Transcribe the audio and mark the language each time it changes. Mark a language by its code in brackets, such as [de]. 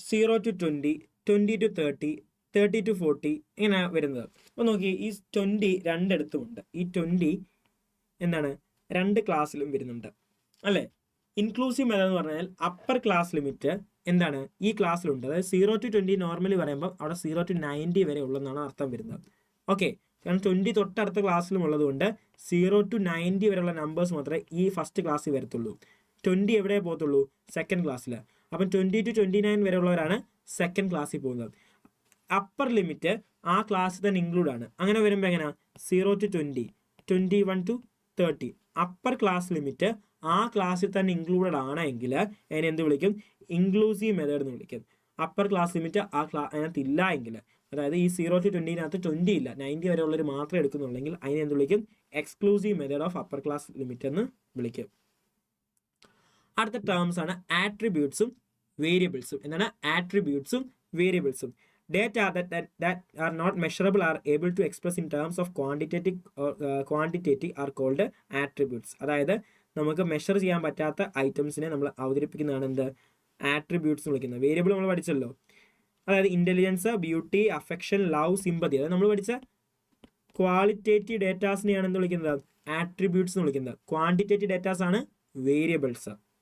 [ml] 0 to 20, 20 to 30, 30 to 40 ഇങ്ങനെ വരുന്നത്. അപ്പോൾ നോക്കി, ഈ 20 രണ്ടിടത്തുമുണ്ട്. ഈ 20 എന്താണ് രണ്ട് ക്ലാസ്സിലും വരുന്നുണ്ട് അല്ലേ? ഇൻക്ലൂസീവ് മെത്തേഡ് എന്ന് പറഞ്ഞാൽ അപ്പർ ക്ലാസ് ലിമിറ്റ് എന്താണ് ഈ ക്ലാസ്സിലുണ്ട്. അതായത് 0 to 20 നോർമലി പറയുമ്പോൾ അവിടെ 0 to 90 വരെ ഉള്ളതെന്നാണ് അർത്ഥം വരുന്നത്. ഓക്കെ, കാരണം 20 തൊട്ടടുത്ത ക്ലാസ്സിലും ഉള്ളതുകൊണ്ട് 0 to 90 വരെയുള്ള നമ്പേഴ്സ് മാത്രമേ ഈ ഫസ്റ്റ് ക്ലാസ്സിൽ വരത്തുള്ളൂ. 20 എവിടെ പോകത്തുള്ളൂ? സെക്കൻഡ് ക്ലാസ്സിൽ. അപ്പം 20 to 29 വരെയുള്ളവരാണ് സെക്കൻഡ് ക്ലാസ്സിൽ പോകുന്നത്. അപ്പർ ലിമിറ്റ് ആ ക്ലാസ്സിൽ തന്നെ ഇൻക്ലൂഡ് ആണ്. അങ്ങനെ വരുമ്പോൾ എങ്ങനെയാണ്? 0 to 20, 21 to 30 upper class limit ആ ക്ലാസ്സിൽ തന്നെ ഇൻക്ലൂഡഡ് ആണെങ്കിൽ അതിനെ എന്ത് വിളിക്കും? ഇൻക്ലൂസീവ് മെത്തേഡ് എന്ന് വിളിക്കും. അപ്പർ ക്ലാസ് ലിമിറ്റ് അതിനകത്ത് ഇല്ല എങ്കിൽ, അതായത് ഈ 0 to 20 20 ഇല്ല, 90 വരെ ഉള്ളവർ മാത്രമേ എടുക്കുന്നുള്ളെങ്കിൽ അതിനെ എന്ത് വിളിക്കും? Exclusive method of upper class limit എന്ന് വിളിക്കും. അടുത്ത ടേംസ് ആണ് ആട്രിബ്യൂട്ട്സും വേരിയബിൾസും. എന്താണ് ആട്രിബ്യൂട്ട്സും വേരിയബിൾസും? [en] Data that are not measurable are able to express in terms of quantitative are called attributes. [ml] അതായത് നമുക്ക് മെഷർ ചെയ്യാൻ പറ്റാത്ത ഐറ്റംസിനെ നമ്മൾ അവതരിപ്പിക്കുന്നതാണ് എന്ത്? ആട്രിബ്യൂട്ട്സ് എന്ന് വിളിക്കുന്നത്. വേരിയബിൾ നമ്മൾ പഠിച്ചല്ലോ, അതായത് intelligence, beauty, affection, love, sympathy. അതായത് നമ്മൾ പഠിച്ച ക്വാളിറ്റേറ്റീവ് ഡേറ്റാസിനെയാണ് എന്ത് വിളിക്കുന്നത്? ആട്രിബ്യൂട്ട്സ് എന്ന് വിളിക്കുന്നത്. ക്വാണ്ടിറ്റേറ്റീവ് ഡേറ്റാസ് ആണ് വേരിയബിൾസ്.